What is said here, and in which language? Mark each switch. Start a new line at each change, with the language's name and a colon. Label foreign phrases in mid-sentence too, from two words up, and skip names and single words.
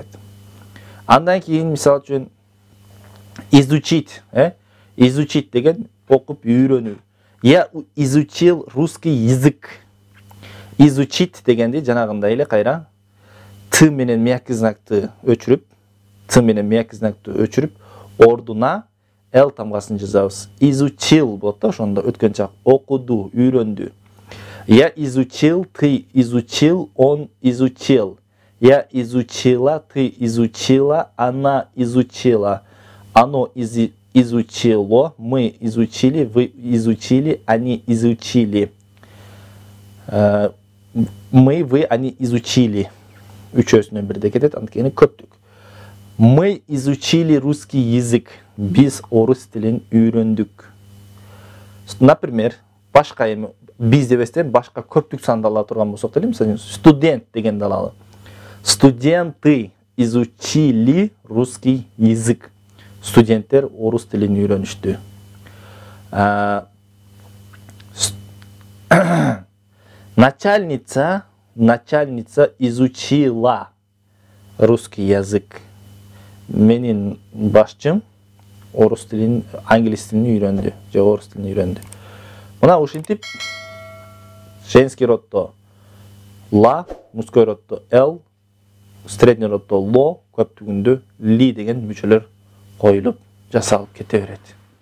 Kyrgyz: Андан кийин мисал үчүн изучить, изучить деген окуп үйрөнүү.
Russian: Я изучил русский язык.
Kyrgyz: Изучить дегенди жанагындай эле кайра т менен мягкий знакты өчүрүп, ордуна л тамгасын жазабыз. Изучил болот да, ошондо өткөн чак окуду, үйрөндү.
Russian: Я изучил, ты изучил, он изучил. Я изучила, ты изучила, она изучила. Оно изучило, мы изучили, вы изучили, они изучили. Мы, вы, они изучили.
Kyrgyz: Үчөөсүнөн бирде кетет, анткени көптүк.
Russian: Мы изучили русский язык.
Kyrgyz: Биз орус тилин үйрөндүк. Например, башка эми биз дебестен башка көптүк санды ала турган болсок деле, мисалы студент дегенди алалы.
Russian: Студенты изучили русский язык.
Kyrgyz: Студенттер орус тилин үйрөнүштү.
Russian: Начальница изучила русский язык.
Kyrgyz: Менин башчым орус тилин, англис тилин үйрөндү, же орус тилин үйрөндү. Мына ушинтип
Russian: женский роддо
Kyrgyz: ла,
Russian: мужской роддо
Kyrgyz: л,
Russian: средний роддо
Kyrgyz: ло, көптүгүндө ли деген мүчөлөр коюлуп жасалып кете берет.